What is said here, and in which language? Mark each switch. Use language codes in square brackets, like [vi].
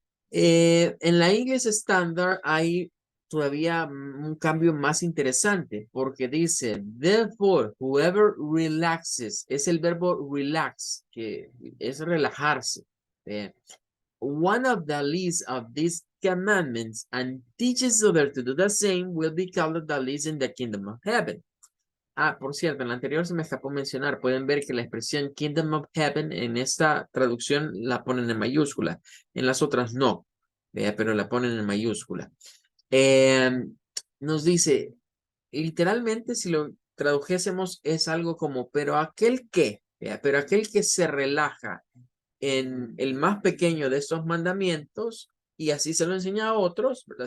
[es] En la English Standard hay todavía un cambio más interesante porque dice, [en] therefore, whoever relaxes, [es] es el verbo relax, que es relajarse. [en] One of the least of these commandments and teaches others to do the same will be called the least in the kingdom of heaven. [es] Ah, por cierto, en la anterior se me escapó mencionar, pueden ver que la expresión Kingdom of Heaven en esta traducción la ponen en mayúscula, en las otras no, pero la ponen en mayúscula. Nos dice, literalmente si lo tradujésemos es algo como, pero aquel que, pero aquel que se relaja en el más pequeño de estos mandamientos y así se lo enseña a otros, ¿verdad?